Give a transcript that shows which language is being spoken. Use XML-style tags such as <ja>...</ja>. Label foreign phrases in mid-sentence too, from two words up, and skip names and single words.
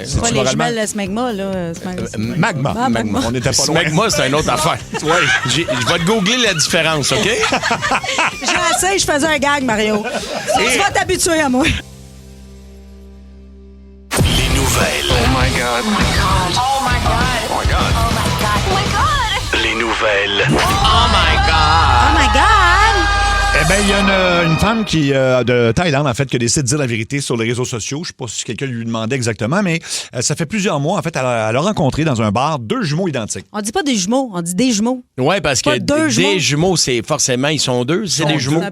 <fr>C'est-tu pas les moralement- jumelles Smegma, là. Magma. Ah, Magma. On n'était pas loin. Smegma, c'est une autre affaire. Ouais. Je vais te googler la différence, OK? J'ai assez, je faisais un gag, Mario. Tu vas t'habituer à moi. Les nouvelles.</fr> <en>Oh my God. Oh my God. Oh my God. Oh my God. Oh my God. Oh my God.</en> <fr>Les nouvelles.</fr> <en>Oh my God! Oh my God!</en> <fr>Eh Ben, il y a une femme de Thaïlande, en fait, qui a décidé de dire la vérité sur les réseaux sociaux. Je sais pas si quelqu'un lui demandait exactement, mais ça fait plusieurs mois, en fait, elle a rencontré dans un bar 2 jumeaux identiques. On dit pas des jumeaux, on dit des jumeaux. Oui, parce Pas que deux des jumeaux, c'est forcément, ils sont 2, c'est des jumeaux.</fr>